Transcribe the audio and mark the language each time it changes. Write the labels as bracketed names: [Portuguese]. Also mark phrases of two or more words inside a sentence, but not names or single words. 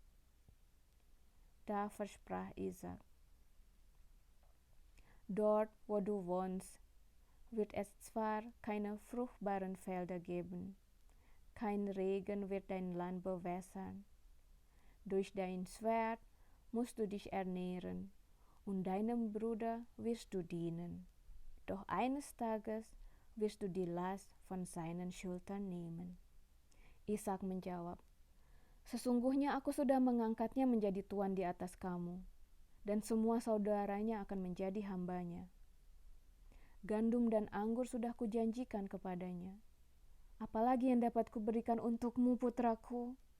[German] Da versprach Ishak, dort, wo du wohnst, wird es zwar keine fruchtbaren Felder geben, Kein Regen wird dein Land bewässern. Durch dein Schwert musst du dich ernähren, und deinem Bruder wirst du dienen. Doch eines Tages wirst du die Last von seinen Schultern nehmen. [Indonesian] Ishak menjawab, "Sesungguhnya aku sudah mengangkatnya menjadi tuan di atas kamu, dan semua saudaranya akan menjadi hambanya. Gandum dan anggur sudah kujanjikan kepadanya. Apalagi yang dapat kuberikan untukmu, putraku?"